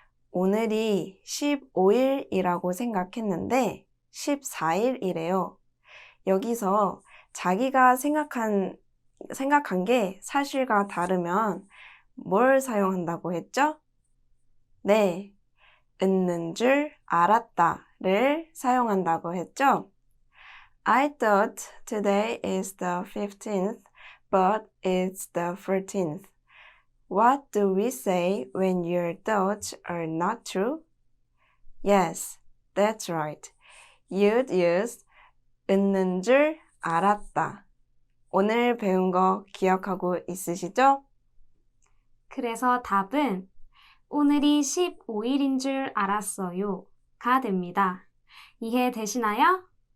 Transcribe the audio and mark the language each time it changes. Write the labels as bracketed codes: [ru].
[ko] 오늘이 15일이라고 생각했는데 14일이래요. 여기서 자기가 생각한 게 사실과 다르면 뭘 사용한다고 했죠? 네, 있는 줄 알았다를 사용한다고 했죠? [en] I thought today is the 15th, but it's the 13th. What do we say when your thoughts are not true? Yes, that's right. You'd use [ko] 있는 줄 알았다. 오늘 배운 거 기억하고 있으시죠? 그래서 답은 오늘이 15일인 줄 알았어요. 가 됩니다. 이해되시나요?